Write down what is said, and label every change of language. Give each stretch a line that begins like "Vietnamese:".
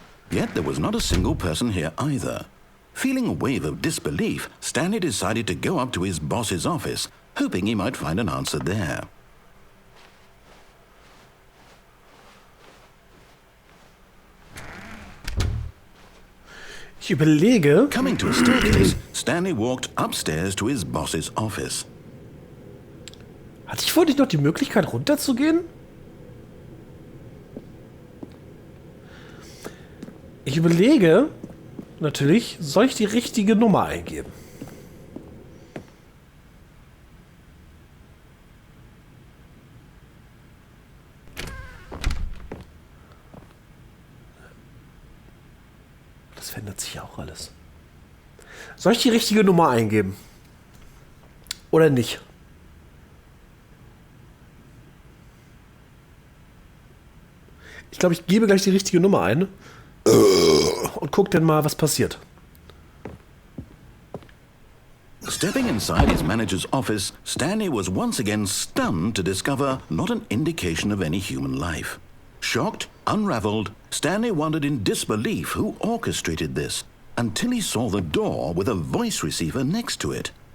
English: Yet there was not a single person here either. Feeling a wave of disbelief, Stanley decided to go up to his boss's office, hoping he might find an answer there.
German: Ich überlege...
English: Coming to a staircase, Stanley walked upstairs to his boss's office.
German: Hatte ich vorhin nicht noch die Möglichkeit, runterzugehen? Ich überlege, natürlich, soll ich die richtige Nummer eingeben? Das verändert sich ja auch alles. Soll ich die richtige Nummer eingeben? Oder nicht? Ich glaube, ich gebe gleich die richtige Nummer ein. und guck dann mal, was passiert.
English: Stepping inside his manager's office, Stanley was once again stunned to discover not an indication of any human life. Shocked, unraveled, Stanley wondered in disbelief who orchestrated this, until he saw the door with a voice receiver next to it.